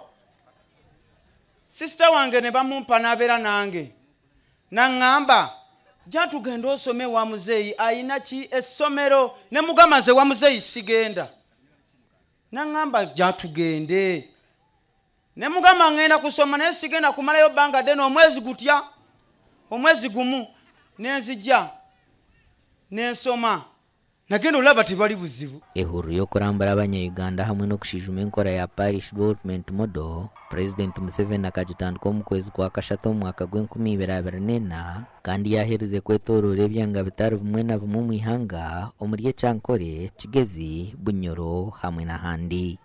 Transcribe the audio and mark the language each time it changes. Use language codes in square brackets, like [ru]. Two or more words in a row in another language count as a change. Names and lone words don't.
[lg] Sisita wange ne bamumpa n'abeera nange naŋŋamba jja tugenda osome wa muzeeyi ayina ki essomero ne mugamba nze wa muzeeyi sigenda. Naŋŋamba jja tugende ne mugamba ngenda kusoma naye sigenda kumalayo bbanga ddene omwezi gutya omwezi gumu nenzijja nensoma nagenda olaba tebali buzibu. [nyn] Ehuru y'okurambura abanya-Uganda hamwe n'okushijuma enkora ya Parish Development Model, President Museveni akagitandika omu kwezi kwa Kashatu omu mwaka gw'2024 kandi yaherize kwetooroora ebyanga bitari bimwe na bimwe omu ihanga omuri Ekyankore, Kigezi, Bunyoro hamwe n'ahandi.